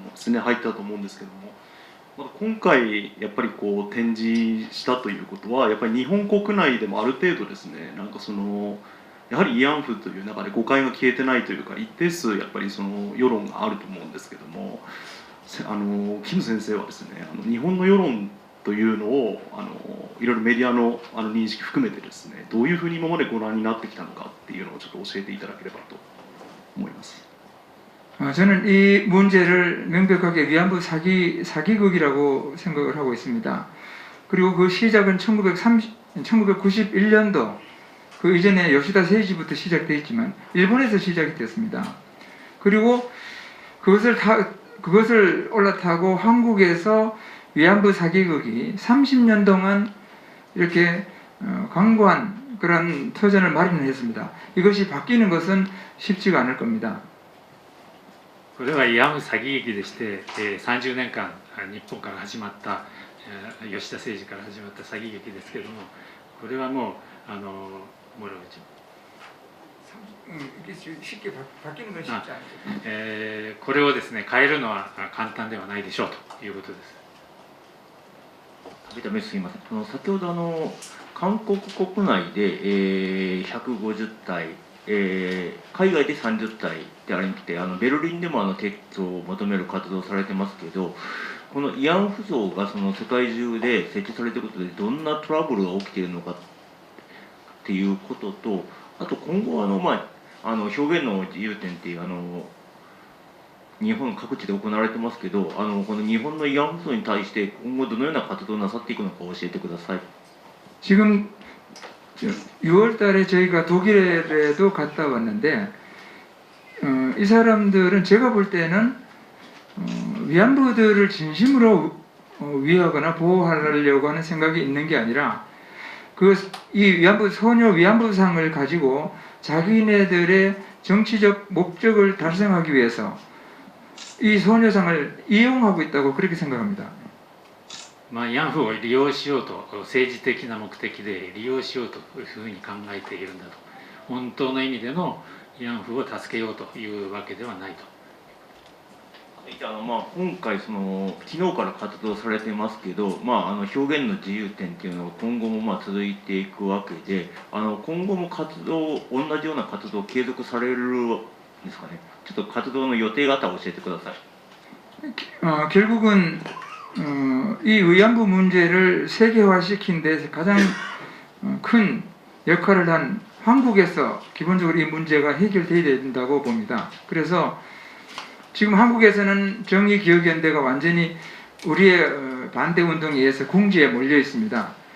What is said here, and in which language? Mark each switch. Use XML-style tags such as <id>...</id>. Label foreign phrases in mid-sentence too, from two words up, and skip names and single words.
<ja>ですね入ったと思うんですけども、また今回やっぱりこう展示したということはやっぱり日本国内でもある程度ですね、なんかそのやはり慰安婦という中で誤解が消えてないというか、一定数やっぱりその世論があると思うんですけども、キム先生はですね、日本の世論というのをいろいろメディアの認識含めてですね、どういうふうに今までご覧になってきたのかっていうのをちょっと教えていただければと思います。</ja> <ko>저는 이 문제를 명백하게 위안부 사기극이라고 생각을 하고 있습니다. 그리고 그 시작은 1991년도 그 이전에 요시다 세이지부터 시작되어 있지만 일본에서 시작이 되었습니다. 그리고 그것을 올라타고 한국에서 위안부 사기극이 30년 동안 이렇게 광고한 그런 터전을 마련했습니다. 이것이 바뀌는 것은 쉽지가 않을 겁니다.</ko> <ja>これは慰安婦詐欺劇でして、30年間日本から始まった、吉田誠二から始まった詐欺劇ですけれども、これはもう</ja> <ko>뭐라고 그러죠? 이게 쉽게 바뀌는 건 쉽지 않죠.</ko> <ja>これをですね変えるのは簡単ではないでしょうということです。すみません。先ほど韓国国内で、150体、海外で30体でありまして、ベルリンでも撤去を求める活動をされてますけど、この慰安婦像がその世界中で設置されていることでどんなトラブルが起きているのかっていうことと、あと今後表現の自由展っていう日本各地で行われてますけど、この日本の慰安婦像に対して今後どのような活動をなさっていくのか教えてください。</ja> <ko>지금 6월 달에 저희가 독일에도 갔다 왔는데 이 사람들은 제가 볼 때는 위안부들을 진심으로 위하거나 보호하려고 하는 생각이 있는 게 아니라 이 위안부 소녀 위안부상을 가지고 자기네들의 정치적 목적을 달성하기 위해서 이 소녀상을 이용하고 있다고 그렇게 생각합니다.</ko> <ja>慰安婦を利用しようと政治的な目的で利用しようというふうに考えているんだと、本当の意味での慰安婦を助けようというわけではないと。今回昨日から活動されてますけど、表現の自由展っていうのは今後も続いていくわけで、今後も同じような活動を継続されるんですかね。ちょっと活動の予定方を教えてください。</ja> <ko>결국은 이 위안부 문제를 세계화시킨 데 가장 큰 역할을 한 한국에서 기본적으로 이 문제가 해결돼야 된다고 봅니다. 그래서 지금 한국에서는 정의기억연대가 완전히 우리의 반대운동에 의해서 궁지에 몰려 있습니다.</ko>